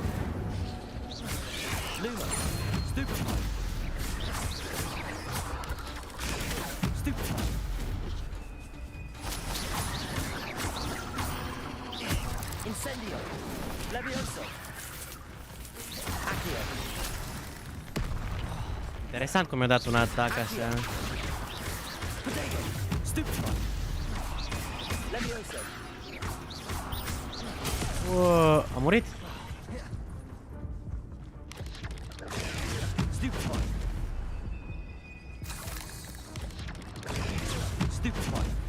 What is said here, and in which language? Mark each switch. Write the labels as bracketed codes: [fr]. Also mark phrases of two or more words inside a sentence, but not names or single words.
[ro] Luma. Stupefy. Stupefy. Incendio. Levioso. Accio. Interesant cum mi-a dat un atac așa. Potato. Stupefy. Levioso. A murit? Stupefy. Stupefy.